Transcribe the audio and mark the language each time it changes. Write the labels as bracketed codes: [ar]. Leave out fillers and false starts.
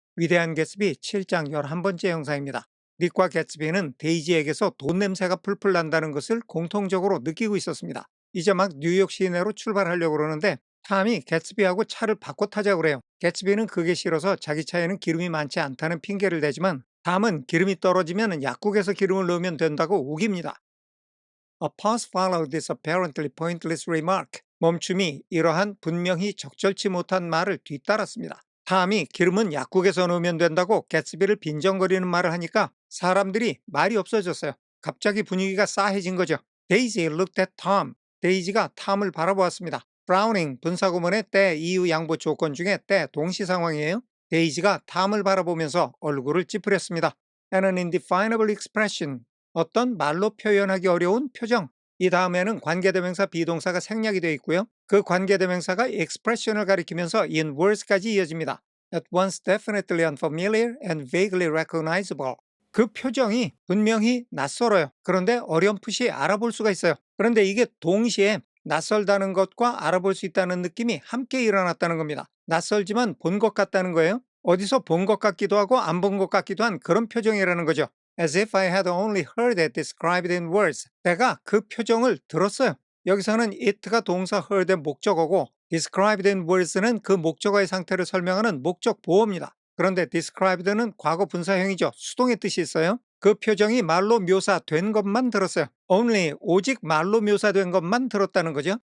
[ko] 위대한 개츠비 7장 11번째 영상입니다. 닉과 개츠비는 데이지에게서 돈 냄새가 풀풀 난다는 것을 공통적으로 느끼고 있었습니다. 이제 막 뉴욕 시내로 출발하려고 그러는데 탐이 개츠비하고 차를 바꿔 타자고 그래요. 개츠비는 그게 싫어서 자기 차에는 기름이 많지 않다는 핑계를 대지만 탐은 기름이 떨어지면 약국에서 기름을 넣으면 된다고 우깁니다. [en] A pause followed this apparently pointless remark. [ko] 멈춤이 이러한 분명히 적절치 못한 말을 뒤따랐습니다. 탐이 기름은 약국에서 넣으면 된다고 개츠비를 빈정거리는 말을 하니까 사람들이 말이 없어졌어요. 갑자기 분위기가 싸해진 거죠. [en] Daisy looked at Tom. [ko] 데이지가 탐을 바라보았습니다. Frowning 분사구문의 때 이유 양보 조건 중에 때 동시 상황이에요. 데이지가 탐을 바라보면서 얼굴을 찌푸렸습니다. [en] And an indefinable expression. [ko] 어떤 말로 표현하기 어려운 표정. 이 다음에는 관계대명사 비동사가 생략이 되어 있고요. 그 관계대명사가 expression을 가리키면서 [en] in words [ko] 까지 이어집니다. [en] At once definitely unfamiliar and vaguely recognizable. [ko] 그 표정이 분명히 낯설어요. 그런데 어렴풋이 알아볼 수가 있어요. 그런데 이게 동시에 낯설다는 것과 알아볼 수 있다는 느낌이 함께 일어났다는 겁니다. 낯설지만 본 것 같다는 거예요. 어디서 본 것 같기도 하고 안 본 것 같기도 한 그런 표정이라는 거죠. [en] As if I had only heard it described in words. [ko] 내가 그 표정을 들었어요. 여기서는 it가 동사 heard의 목적어고 [en] described in words [ko] 는 그 목적어의 상태를 설명하는 목적 보어입니다. 그런데 described는 과거 분사형이죠. 수동의 뜻이 있어요. 그 표정이 말로 묘사된 것만 들었어요. only 오직 말로 묘사된 것만 들었다는 거죠.